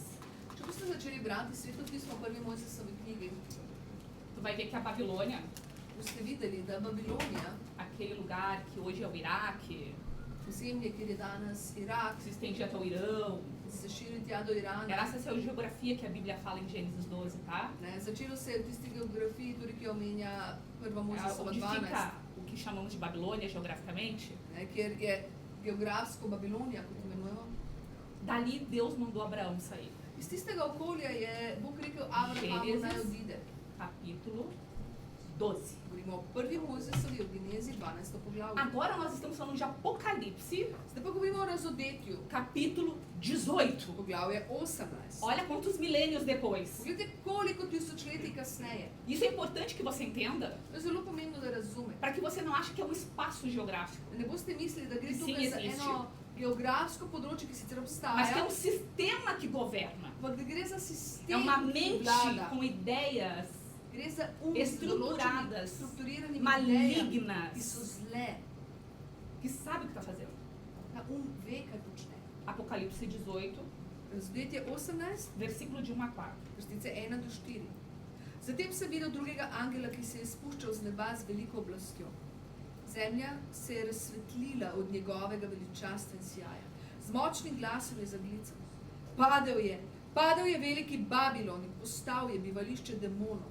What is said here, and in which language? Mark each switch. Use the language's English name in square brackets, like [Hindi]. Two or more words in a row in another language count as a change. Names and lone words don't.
[Slovenian] Če boste začeli brati Sveto pismo v prvi Mojzesovi knjigi, [Portuguese] tu vai ver que a Babilônia, [Slovenian] boste videli, da Babilonija, [Portuguese] aquele lugar que hoje é o Iraque, [Slovenian] ozemlje, kjer je danes Irak, [Portuguese] se estende até o Irão, [Slovenian] se širi tja do Irana. [Portuguese] era essa geografia que a Bíblia fala em Gênesis 12, tá? [Slovenian] Ne, začelo se je v tisti geografiji, tudi ki jo omenja prva [Portuguese] É [Slovenian] Mojzesova [Portuguese] onde 12, fica o que chamamos de Babilônia geograficamente. [Slovenian] ne, kjer je geografsko Babilonija, kot imenujemo. [Portuguese] Dali Deus mandou Abraão sair. [Slovenian] Iz tistega okolja je Bog rekel Abrahamu [Portuguese] Gênesis. [Slovenian] naj odide. [Portuguese] Capítulo 12. [Slovenian] Govorimo o prvi Mojzesovi, o Genezi, 12. poglavje. [Portuguese] Agora nós estamos falando de Apocalipse, [Slovenian] Zdaj pa govorimo o Razodetju, [Portuguese] capítulo 18. [Slovenian] poglavje 18. [Portuguese] Olha quantos milênios depois. [Slovenian] Poglejte, koliko tisočletij kasneje. [Portuguese] Isso é importante que você entenda, [Slovenian] To je zelo pomembno, da razume. [Portuguese] para que você não ache que é um espaço geográfico, [Slovenian] Da ne boste mislili, da gre [Portuguese] Sim, [Slovenian] tukaj za [Portuguese] existe. [Slovenian] eno geografsko področje, ki sicer [Portuguese] mas que é [Slovenian] obstaja, [Portuguese] um sistema que governa. [Slovenian] ampak da gre za [Portuguese] É [Slovenian] sistem, [Portuguese] uma [Slovenian] ki [Portuguese] mente [Slovenian] vlada. [Portuguese] com ideias [Slovenian] Gre za [Portuguese] estruturadas, [Slovenian] strukturiranih [Portuguese] malignas, [Slovenian] ki so zle. [Portuguese] que sabe o que está fazendo. [Slovenian] Ta ve, kaj počne. [Portuguese] Apocalipse 18, [Slovenian] Razodetje 18, [Portuguese] versículo de 1 a 4. [Slovenian] vrstice 1 do 4. Zatem sem videl drugega angela, ki se je spuščal z neba z veliko oblastjo. Zemlja se je razsvetlila od njegovega veličastva in sijaja. Z močnim glasom je zaglical. Padel je veliki Babilon in postal je bivališče demonov.